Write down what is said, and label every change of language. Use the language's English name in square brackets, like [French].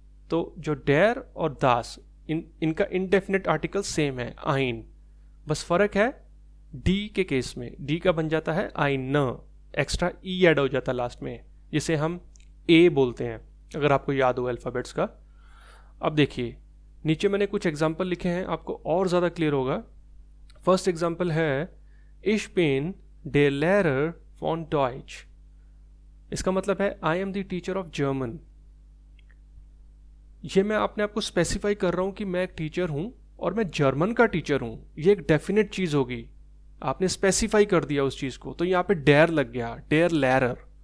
[Hindi] तो जो डेयर और दास इनका इनडेफिनेट आर्टिकल सेम है, आइन, बस फर्क है डी के केस में, डी का बन जाता है आइन, एक्स्ट्रा ई ऐड हो जाता है लास्ट में, जिसे हम ए बोलते हैं, अगर आपको याद हो अल्फ़ाबेट्स का। अब देखिए नीचे मैंने कुछ एग्जाम्पल लिखे हैं, आपको और ज़्यादा क्लियर होगा। [English] first example [German] है Ich bin der Lehrer von Deutsch। [Hindi] इसका मतलब है [English] I am the teacher of German. [Hindi] ये मैं अपने आप को स्पेसिफाई कर रहा हूँ कि मैं एक टीचर हूँ और मैं जर्मन का टीचर हूँ। ये एक डेफिनेट चीज़ होगी, आपने स्पेसिफाई कर दिया उस चीज़ को, तो यहाँ पे डेयर लग गया, डेयर लेरर।